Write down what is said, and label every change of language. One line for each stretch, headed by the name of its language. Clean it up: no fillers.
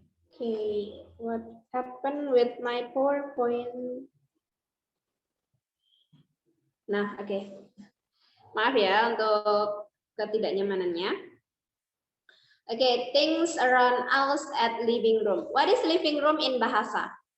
English: Okay, what happened with my PowerPoint? Nah, oke.
Indonesian: Maaf ya untuk ketidaknyamanannya.
English: Oke, things around us at living room. What is living room in bahasa?